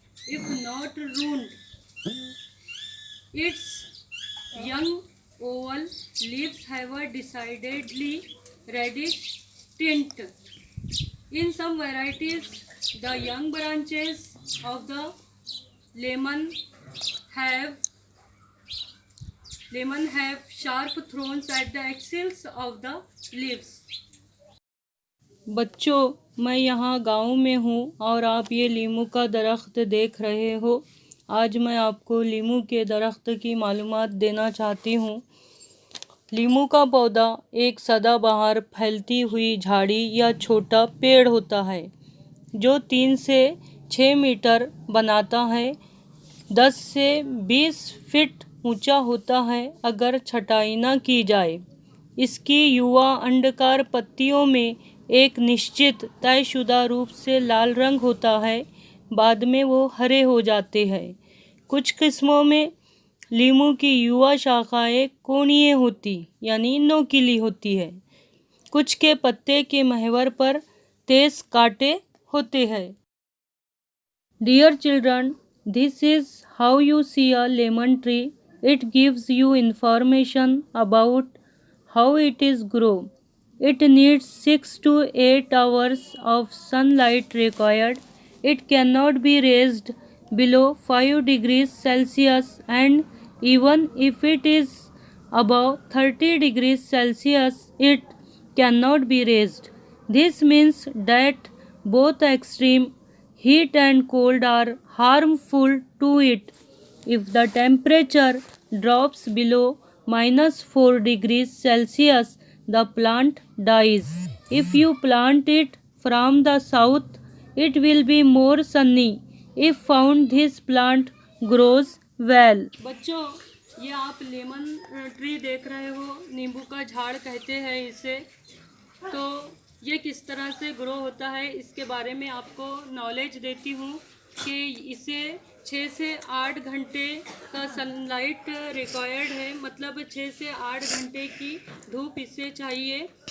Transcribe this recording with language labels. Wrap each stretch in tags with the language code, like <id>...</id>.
<en>If not ruined, its young oval leaves have a decidedly reddish tint. In some varieties, the young branches of the lemon have sharp thorns at the axils of the leaves.</en> <hi>बच्चों, मैं यहाँ गांव में हूँ और आप ये लीमू का दरख्त देख रहे हो। आज मैं आपको लीमू के दरख्त की मालूमात देना चाहती हूँ। लीमू का पौधा एक सदाबहार फैलती हुई झाड़ी या छोटा पेड़ होता है जो 3 से 6 मीटर बनाता है। 10 से 20 फीट ऊंचा होता है अगर छटाई न की जाए। इसकी युवा अंडाकार पत्तियों में एक निश्चित तयशुदा रूप से लाल रंग होता है, बाद में वो हरे हो जाते हैं। कुछ किस्मों में लीमू की युवा शाखाएं कोणीय होती यानी नोकीली होती है। कुछ के पत्ते के महवर पर तेज कांटे होते हैं।</hi> <en>Dear children, this is how you see a lemon tree. It gives you information about how it is grow. It needs 6 to 8 hours of sunlight required. It cannot be raised below 5 degrees Celsius, and even if it is above 30 degrees Celsius, it cannot be raised. This means that both extreme heat and cold are harmful to it. If the temperature drops below -4 degrees Celsius, the plant dies. If you plant it from the south, it will be more sunny. If found, this plant grows well.</en> <hi>बच्चों, ये आप lemon tree देख रहे हो, नींबू का झाड़ कहते हैं इसे। तो ये किस तरह से ग्रो होता है इसके बारे में आपको नॉलेज देती हूँ कि इसे 6 से 8 घंटे का सनलाइट रिक्वायर्ड है, मतलब 6 से 8 घंटे की धूप इसे चाहिए।</hi>